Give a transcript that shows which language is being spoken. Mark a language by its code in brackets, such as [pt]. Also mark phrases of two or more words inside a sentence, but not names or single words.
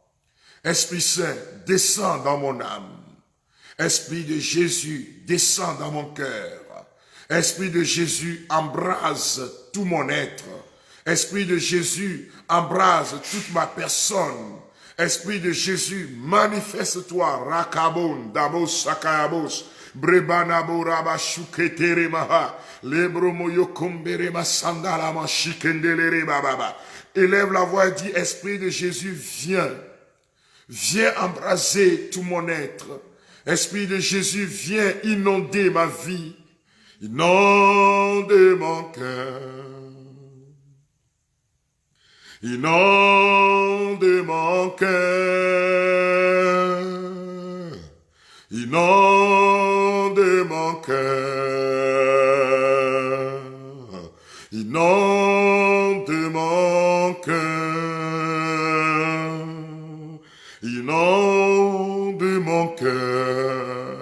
[fr] Esprit Saint, descends dans mon âme. Esprit de Jésus, descends dans mon cœur. Esprit de Jésus, embrase tout mon être. Esprit de Jésus, embrase toute ma personne. Esprit de Jésus, manifeste-toi. Rakabon, Dabos, Sakayabos, Brebanabo, Rabashuketere Maha, Lebromoyokombere Masandala, Mashikendelere Bababa. Élève la voix et dis, Esprit de Jésus, viens. Viens embraser tout mon être. Esprit de Jésus, viens inonder ma vie. Inonde mon cœur. Inonde mon cœur, inonde mon cœur, inonde mon cœur, inonde mon cœur.